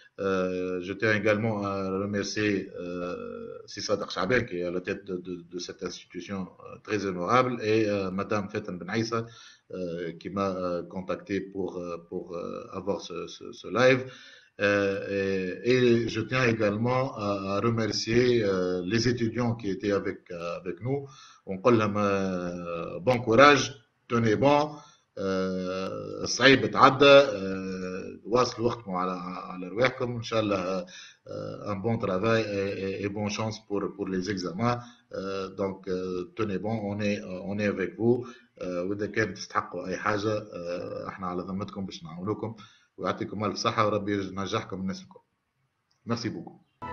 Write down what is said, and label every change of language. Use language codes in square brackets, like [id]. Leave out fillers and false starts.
[fr] Je tiens également à remercier Sissadar Chaben, qui est à la tête de cette institution très honorable, et Madame Fetan Ben Aïssa, qui m'a contacté pour avoir ce live. Et je tiens également à remercier les étudiants qui étaient avec nous. On dit bon courage, tenez bon, [ar] صعيب تعدى, واصلوا وقتكم على رواحكم ان شاء الله. [fr] Un bon travail et bonne chance pour les examens. Donc tenez bon, on est avec vous. [ar] واذا كان تستحقوا اي حاجه احنا على ذمتكم باش نعاونوكم ويعطيكم الف صحه وربي ينجحكم الناس الكل. [fr] Merci beaucoup.